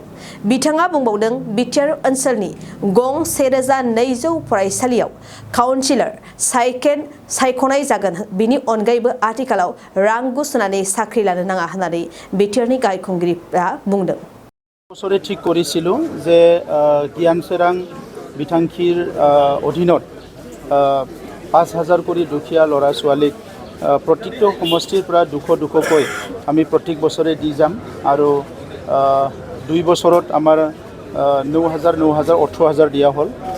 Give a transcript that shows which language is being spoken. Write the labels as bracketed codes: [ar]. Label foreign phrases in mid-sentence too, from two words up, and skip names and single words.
[brx] बिथाङा बुंबावदों बिटिआर ओनसोलनि गं 1,200 फरायसालियाव काउन्सिलर सायख'नाय जागोन। बिनि अनगायैबो आथिखालाव रां घुस होनानै साख्रि लानो नाङा होननानै बिटिआरनि गाहाय खुंगिरिया बुंदों। [as] बছৰে ঠিক কৰিছিলোঁ যে জ্ঞান সোৰাং বিথাংখীৰ অধীনত 5,000 কৰি দুখীয়া ল'ৰা ছোৱালীক প্ৰত্যেকটো সমষ্টিৰ পৰা 200কৈ আমি প্ৰত্যেক বছৰে দি যাম আৰু 2 বছৰত আমাৰ 9,000, 18,000 দিয়া হ'ল।